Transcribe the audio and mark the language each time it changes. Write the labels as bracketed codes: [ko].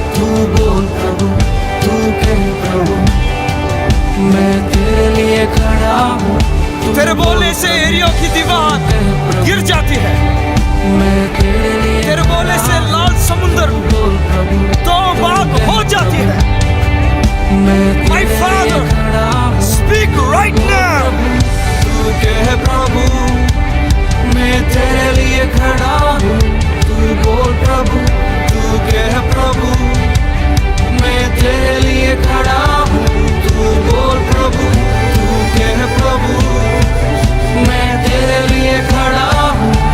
[hi] तू बोल प्रभु, तू कह प्रभु, मैं तेरे लिए खड़ा हूँ। तेरे बोलने से एरियो की दीवार गिर जाती है। मैं तेरे बोलने से लाल समुंदर दो भाग हो जाती है। [en] My Father, speak right now. [hi] तू कह प्रभु, मैं तेरे लिए खड़ा हूँ। तू बोल प्रभु, तू कह प्रभु, मैं तेरे लिए खड़ा हूँ। तू बोल प्रभु, तू कह प्रभु, मैं तेरे लिए खड़ा हूँ।